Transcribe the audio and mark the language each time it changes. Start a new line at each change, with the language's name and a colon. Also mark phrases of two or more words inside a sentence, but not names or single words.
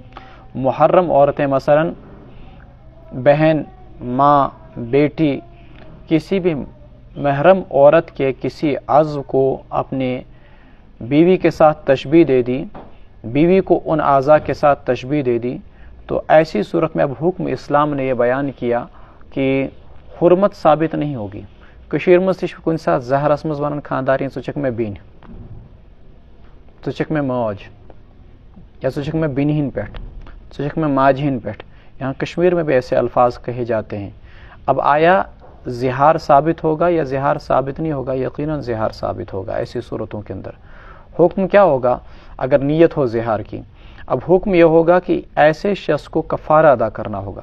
Urdu: محرم عورتیں مثلا بہن، ماں، بیٹی، کسی بھی محرم عورت کے کسی عضو کو اپنے بیوی کے ساتھ تشبیہ دے دی، بیوی کو ان اعضاء کے ساتھ تشبیہ دے دی، تو ایسی صورت میں اب حکم اسلام نے یہ بیان کیا کہ حرمت ثابت نہیں ہوگی۔
Kashmiri: کشیر میں کن سات زہرس مز ون خاندارین ژٕ چھکھ مےٚ بیٚنہِ، ژٕ چھکھ مےٚ موج، یا ژٕ چھکھ مےٚ بیٚنہِ ہٕنٛدۍ پٮ۪ٹھ، ژٕ چھکھ مےٚ ماجہِ ہٕنٛدۍ پٮ۪ٹھ۔
Urdu: یہاں کشمیر میں بھی ایسے الفاظ کہے جاتے ہیں۔ اب آیا زہار ثابت ہوگا یا زہار ثابت نہیں ہوگا؟ یقیناً زہار ثابت ہوگا ایسی صورتوں کے اندر۔ حکم کیا ہوگا اگر نیت ہو زہار کی؟ اب حکم یہ ہوگا کہ ایسے شخص کو کفارہ ادا کرنا ہوگا۔